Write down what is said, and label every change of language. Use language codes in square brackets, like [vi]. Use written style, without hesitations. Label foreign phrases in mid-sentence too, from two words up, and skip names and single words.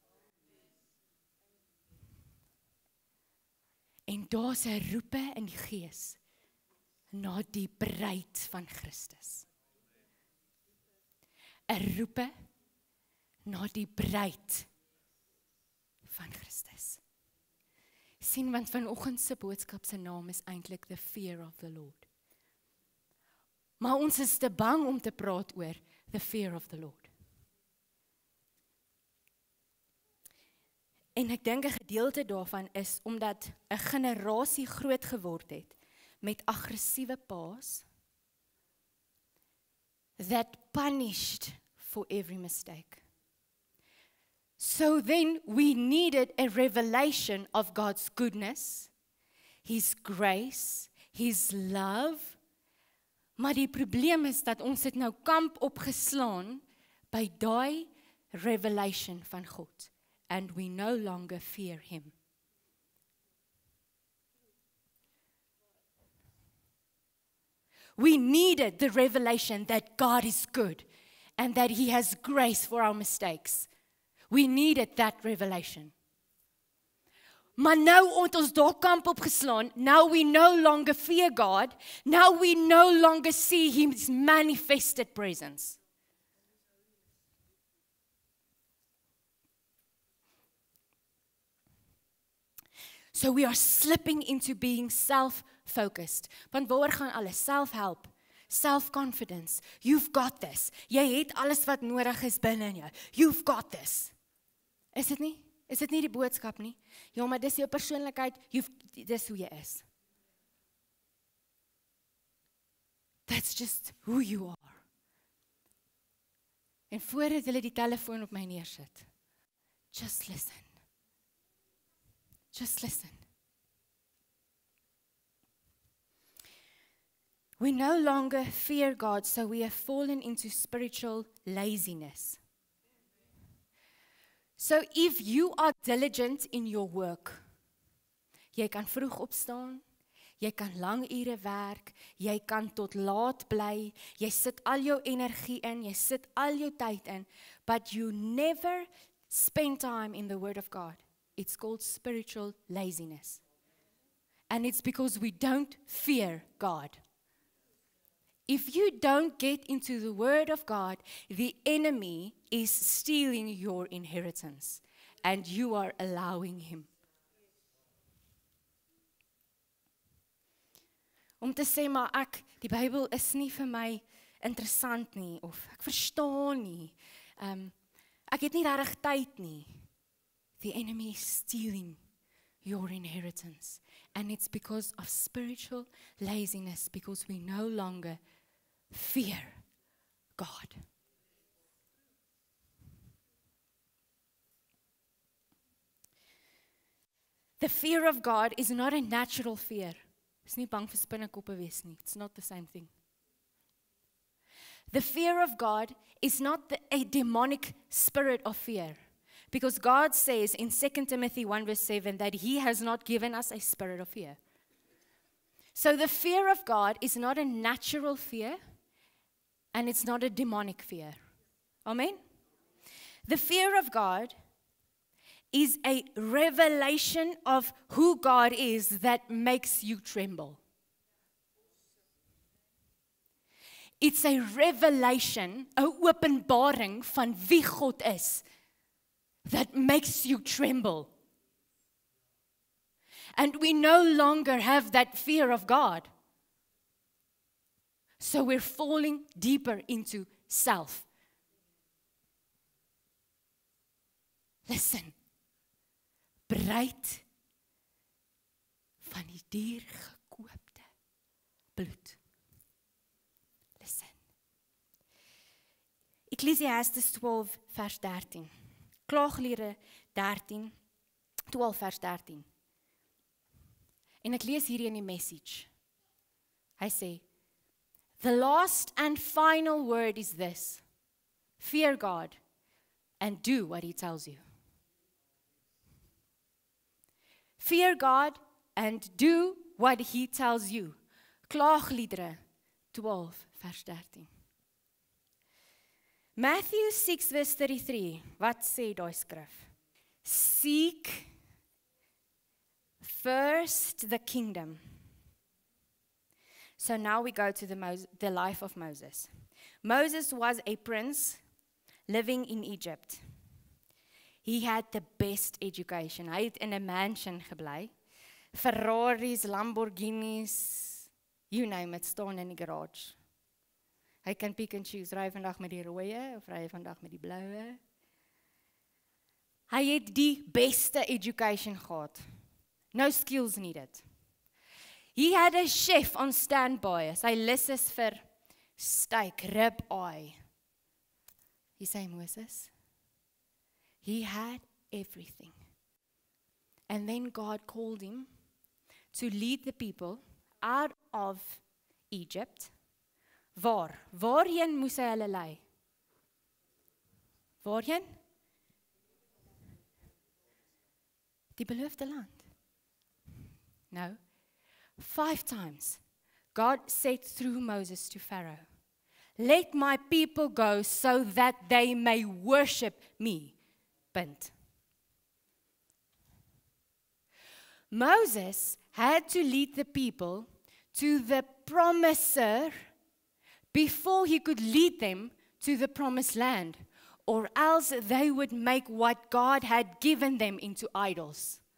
[af] En daar's 'n roepe in die gees na die bruid van Christus. 'n roepe na die bruid van Christus. Sien, want vanoggend se boodskap se naam is eintlik [en] the fear of the Lord. [af] Maar ons is te bang om te praat oor [en] the fear of the Lord. [af] En ek dink 'n gedeelte daarvan is omdat 'n generasie groot geword het met aggressiewe paas [en] that punished for every mistake. So then we needed a revelation of God's goodness, His grace, His love. [af] Maar die probleem is dat ons het nou kamp opgeslaan by daai revelation van God. [en] And we no longer fear Him. We needed the revelation that God is good and that He has grace for our mistakes. We needed that revelation. [af] Maar nou het ons daar kamp opgeslaan. [en] Now we no longer fear God. Now we no longer see His manifested presence. So we are slipping into being self-focused. [af] Want waar gaan alles? Self-help, self-confidence. [en] You've got this. [af] Jy het alles wat nodig is binne in jou. [en] You've got this. [af] Is dit nie? Is dit nie die boodskap nie? Ja, maar dis jou persoonlikheid. Dis hoe jy is. [en] That's just who you are. [af] En voordat hulle die telefoon op my neersit, [en] just listen. Just listen. We no longer fear God, so we have fallen into spiritual laziness. So if you are diligent in your work, [af] jy kan vroeg opstaan, jy kan lang ure werk, jy kan tot laat bly, jy sit al jou energie in, jy sit al jou tyd in, [en] but you never spend time in the Word of God. It's called spiritual laziness. And it's because we don't fear God. If you don't get into the Word of God, the enemy is stealing your inheritance, and you are allowing him. [af] Om te sê, maar die Bybel is nie vir my interessant nie, of ek verstaan nie, ek het nie regtig tyd nie. [en] The enemy is stealing your inheritance. And it's because of spiritual laziness, because we no longer fear God. The fear of God is not a natural fear. [af] Is nie bang vir spinnekoppe wees nie. [en] It's not the same thing. The fear of God is not a demonic spirit of fear. Because God says in 2 Timothy 1 verse 7 that He has not given us a spirit of fear. So the fear of God is not a natural fear, and it's not a demonic fear. Amen? The fear of God is a revelation of who God is that makes you tremble. It's a revelation, [af] 'n openbaring van wie God is, [en] that makes you tremble. And we no longer have that fear of God. So we're falling deeper into self. Listen. [af] Bruid van die dier gekoopte bloed. [en] Listen. Ecclesiastes 12 vers 13. [af] Klaagliedere 12 vers 13. En ek lees hierdie in die message. Hy sê, [en] the last and final word is this. Fear God and do what He tells you. Fear God and do what He tells you. [af] Klaagliedere 12 vers 13. Matthew 6 verse 33, wat sê daai skrif? [en] Seek first the kingdom. So now we go to the life of Moses. Moses was a prince living in Egypt. He had the best education. [af] Hy het in 'n mansion gebly. Ferraris, Lamborghinis, [en] you name it, [af] staan in die garage. Hy kan [en] pick and choose, [af] ry vandag met die rooie of ry vandag met die bloue. Hy het die beste education gehad. [en] No skills needed. He had a chef on standby. [af] Sy lus is vir steak, [en] rib eye. You say, Moses? He had everything. And then God called him to lead the people out of Egypt. [af] Waarheen moes hy hulle lei? Waarheen? Die beloofde land. [en] No. 5 times, God said through Moses to Pharaoh, let my people go so that they may worship me. [af] Punt. [en] Moses had to lead the people to the promiser before he could lead them to the promised land, or else they would make what God had given them into idols.